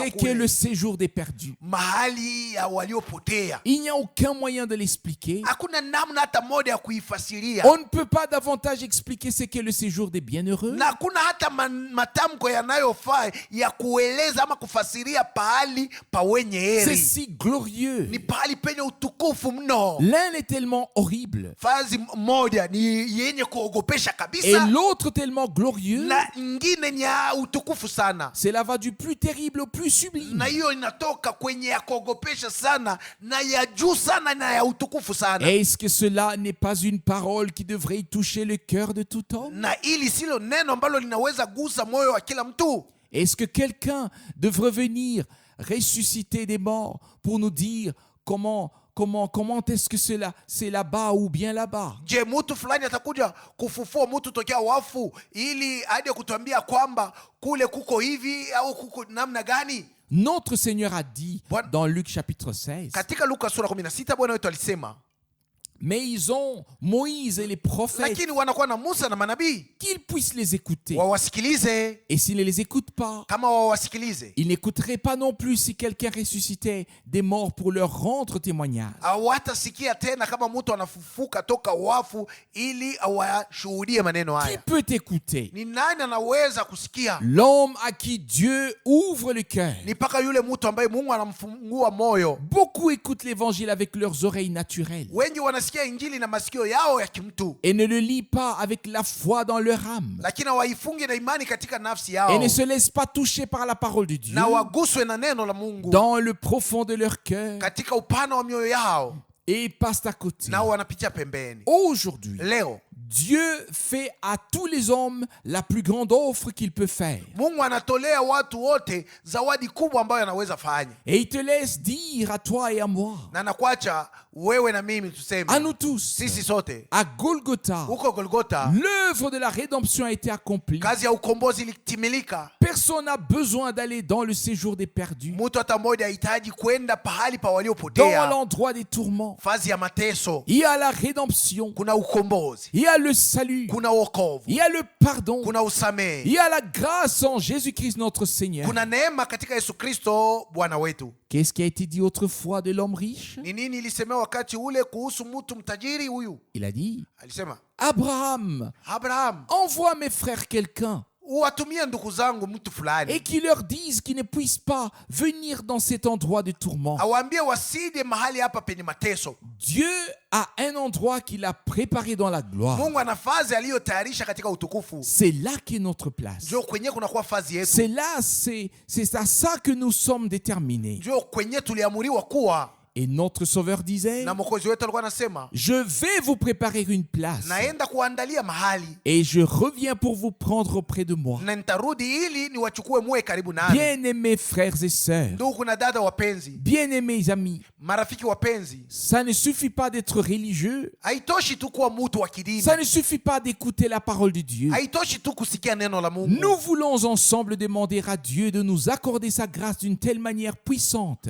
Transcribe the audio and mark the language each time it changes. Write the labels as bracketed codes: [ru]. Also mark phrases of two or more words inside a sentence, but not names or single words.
[fr] C'est [sw] kule. [fr] que le séjour des perdus. [sw] Mahali ya waliopotea. [fr] Il n'y a aucun moyen de l'expliquer. [sw] Hakuna namna hata moja ya kuifasiria. [fr] On ne peut pas davantage expliquer ce qu'est le séjour des bienheureux. [sw] Na hakuna hata matamko yanayofaa ya kueleza ama kufasiria pahali pa wenye heri. [fr] C'est si glorieux. [sw] Ni pahali penye utukufu mno. [fr] L'un est tellement horrible. [sw] Fazi moja ni yenye kuogopesha kabisa. [fr] Et l'autre tellement glorieux. [sw] na ingine ni ya utukufu sana. [fr] Cela va du plus terrible au plus sublime. [sw] Na hiyo inatoka kwenye ya kuogopesha sana na ya juu sana na ya utukufu sana. [fr] Est-ce que cela n'est pas une parole qui devrait toucher le cœur de tout homme? [sw] Na ili silo neno ambalo linaweza gusa moyo wa kila mtu. [fr] Est-ce que quelqu'un devrait venir ressusciter des morts pour nous dire comment est-ce que c'est là-bas ou bien là-bas? [sw] Je, mtu fulani atakuja kufufua mtu tokea wafu ili aje kutuambia kwamba kule kuko hivi au kuko namna gani? [fr] Notre Seigneur a dit dans Luc chapitre 16, [sw] Katika Luka sura 16 Bwana wetu alisema, [fr] mais ils ont Moïse et les prophètes, [sw] lakini wanakuwa na Musa na manabii [fr] qu'ils puissent les écouter. [sw] wawasikilize. [fr] Et s'ils ne les écoutent pas, [sw] Kama wawasikilize, [fr] ils n'écouteraient pas non plus si quelqu'un ressuscitait des morts pour leur rendre témoignage. [sw] hawatasikia tena kama mtu anafufuka toka wafu ili awashuhudie maneno [fr] Qui [sw] haya. [fr] peut écouter? [sw] Ni nani anaweza kusikia? [fr] L'homme à qui Dieu ouvre le cœur. [sw] Ni mpaka yule mtu ambaye Mungu anamfungua moyo. [fr] Beaucoup écoutent l'évangile avec leurs oreilles naturelles [sw] Wengi wanasikia injili na masikio yao ya kimtu, [fr] et ne le lisent pas avec la foi dans leur âme [sw] lakini waifunge na imani katika nafsi [fr] et [sw] yao [fr] ne se laissent pas toucher par la parole de Dieu [sw] na waguswe na neno la Mungu [fr] dans le profond de leur cœur [sw] katika upana wa mioyo yao, [fr] et passent à côté. [sw] nao wanapitia pembeni. [fr] Aujourd'hui, [sw] Leo [fr] Dieu fait à tous les hommes la plus grande offre qu'il peut faire. [sw] Mungu anatolea watu wote zawadi kubwa ambayo anaweza fanya, [fr] Et il te laisse dire à toi et à moi, [sw] na anakuacha wewe na mimi tuseme, [fr] à nous tous, [sw] sisi sote [fr] à Golgotha, [sw] huko Golgotha [fr] l'œuvre de la rédemption a été accomplie. [sw] kazi ya ukombozi ilitimilika. [fr] Personne n'a besoin d'aller dans le séjour des perdus, [sw] Mtu hata mmoja hahitaji kwenda pahali pa [fr] dans [sw] waliopotea, [fr] l'endroit des tourments. [sw] fazi ya mateso. [fr] Il y a la rédemption, [sw] Kuna ukombozi, [fr] il y a le salut, [sw] kuna wokovu, [fr] il y a le pardon, [sw] kuna usamehe, [fr] il y a la grâce en Jésus-Christ notre Seigneur. [sw] kuna neema katika Yesu Kristo Bwana wetu. [fr] Qu'est-ce qui a été dit autrefois de l'homme riche? [sw] Ni nini ilisemewa wakati ule kuhusu mtu mtajiri huyu? [fr] Il a dit, [sw] Alisema, Abraham, Abraham, [fr] envoie mes frères quelqu'un [sw] uwatumie ndugu zangu mtu [fr] et [sw] fulani, [fr] qui leur dise qu'ils ne puissent pas venir dans cet endroit de tourment. [sw] awaambie wasije mahali hapa penye mateso. [fr] Dieu a un endroit qu'il a préparé dans la gloire. [sw] Mungu ana fazi aliyotayarisha katika utukufu, [fr] C'est là qu'est notre place. [sw] ndio kwenye kunakuwa fazi yetu, [fr] C'est là, c'est à ça que nous sommes déterminés. [sw] ndio kwenye tuliamuriwa kuwa. [fr] Et notre Sauveur disait, [sw] Na mwokozi wetu alikuwa anasema, [fr] je vais vous préparer une place [sw] naenda kuandalia mahali [fr] et je reviens pour vous prendre auprès de moi. [sw] na nitarudi ili niwachukue muwe karibu nami. [fr] Bien-aimés frères et sœurs, [sw] Ndugu na dada wapenzi, [fr] bien-aimés amis, [sw] marafiki wapenzi, [fr] ça ne suffit pas d'être religieux, [sw] haitoshi tu kuwa mtu wa kidini, [fr] ça ne suffit pas d'écouter la parole de Dieu. [sw] haitoshi tu kusikia neno la Mungu. [fr] Nous voulons ensemble demander à Dieu de nous accorder sa grâce d'une telle manière puissante